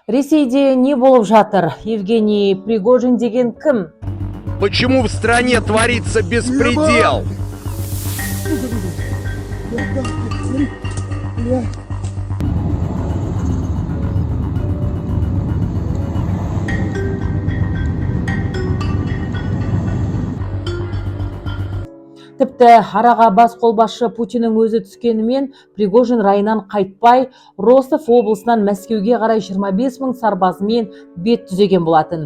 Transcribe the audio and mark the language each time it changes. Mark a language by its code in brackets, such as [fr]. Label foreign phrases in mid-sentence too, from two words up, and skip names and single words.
[kk] Ресейде не болып жатыр? Евгений Пригожин деген кім? [ru] Почему в стране творится беспредел? [kk] Тіпті араға бас қолбасшы Путиннің өзі түскенімен Пригожин райынан қайтпай, Ростов облысынан Мәскеуге қарай 25 мың сарбазымен бет түзеген болатын.